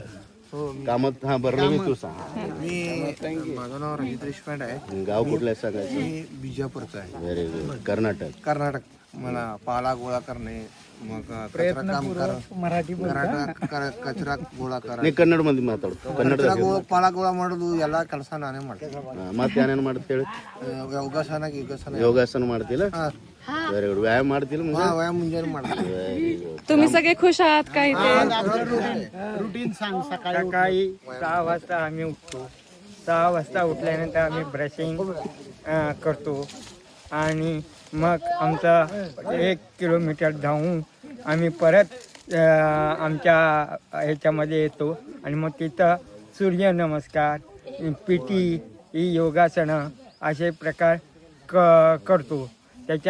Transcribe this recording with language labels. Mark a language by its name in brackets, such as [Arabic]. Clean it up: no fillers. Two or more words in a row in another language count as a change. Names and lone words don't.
[Marathi] कामात. हा बरं, मी तू सांग. माझं नाव रजित देशपांडे आहे. गाव कुठलं आहे सांगायचं? मी बिजापूरचा आहे. [English] very good. कर्नाटक. [Marathi] मला पाला गोळा करणे, मग कचरा काम मराठी कचरा गोळा करा. [Kannada] ನೀ ಕನ್ನಡ ಮಂದಿ ಮಾತಾಡು. ಕನ್ನಡ ಪಾಲ ಗೋಳ ಮಾಡೋದು ಎಲ್ಲ ಕೆಲಸ ನಾನೇ ಮಾಡ್ತೀನಿ. ಮತ್ತೆ ಏನೇನು ಮಾಡ್ತೇಳಿ? ಯೋಗಾಸನ ಮಾಡ್ತಿಲ್ಲ? [English] very good. [Kannada] ವ್ಯಾಯಾಮ ಮಾಡ್ತಿಲ್ಲ? व्यायाम ಮುಂಜಾನೆ ಮಾಡ್ತೀನಿ. [Marathi] तुम्ही सगळे खुश आहात का इथे? रुटीन सांग. सकाळी 6 वाजता आम्ही उठतो. 6 वाजता उठल्यानंतर आम्ही ब्रशिंग करतो आणि मग आमचा 1 किलोमीटर धावून आम्ही परत आमच्या ह्याच्यामध्ये येतो आणि मग तिथं सूर्यनमस्कार, PT, योगासनं असे प्रकार करतो.